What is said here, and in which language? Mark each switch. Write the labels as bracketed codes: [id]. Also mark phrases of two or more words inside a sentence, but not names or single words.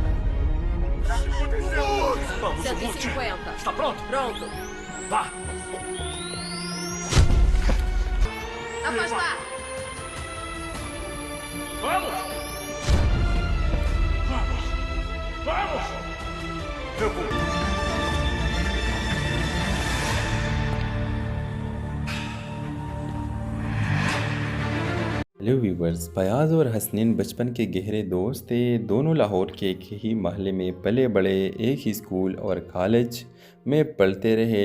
[pt] 150. Está pronto? Pronto. Vá. Afastar. Vamos! Vamos! Eu vou. [en] hello viewers, [hi] फयाज़ और हसनैन बचपन के गहरे दोस्त थे। दोनों लाहौर के एक ही महल्ले में पले बड़े, एक ही स्कूल और कॉलेज में पढ़ते रहे।